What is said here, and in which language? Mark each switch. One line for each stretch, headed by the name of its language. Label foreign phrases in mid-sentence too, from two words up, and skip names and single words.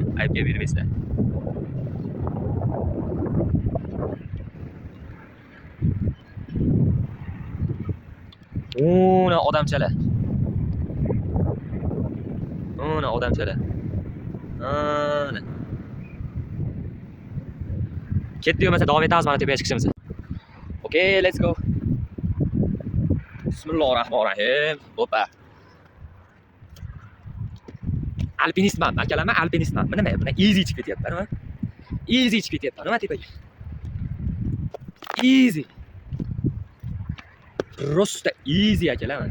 Uzbek: Aybga bermaysizlar. Ona odamchalar. Ona odamchalar. Ana. Ketdi bo'lmasa davom etamiz mana tepaga chiqishimiz.
English: Okay, let's go.
Arabic: بسم الله الرحمن الرحيم.
Uzbek: Hoppa. Alpinistman, akalarman alpinistman. Nima buni easy chiqib ketyapman, Easy chiqib ketyapman, nima tepaga. Easy. Просто easy akalar.